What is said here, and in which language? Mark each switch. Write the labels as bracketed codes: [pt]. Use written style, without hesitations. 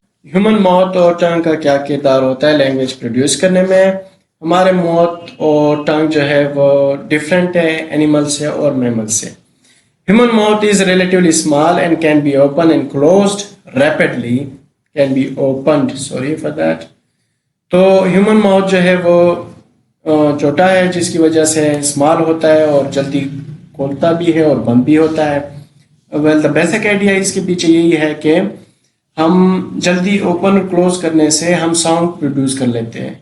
[ur] Human mouth اور ٹنگ کا کیا کردار ہوتا ہے لینگویج پروڈیوس کرنے میں؟ ہمارے ماؤتھ اور ٹنگ جو ہے وہ ڈفرینٹ ہے اینیمل سے اور میمل سے. [en] Human mouth is relatively small and can be opened and closed rapidly. Can be opened, sorry for that. [ur] تو ہیومن ماؤتھ جو ہے وہ چھوٹا ہے، جس کی وجہ سے اسمال ہوتا ہے اور جلدی کھولتا بھی ہے اور بند بھی ہوتا ہے. [en] well the basic idea [ur] اس کے پیچھے یہی ہے کہ ہم جلدی اوپن اور کلوز کرنے سے ہم ساؤنڈ پروڈیوس کر لیتے ہیں.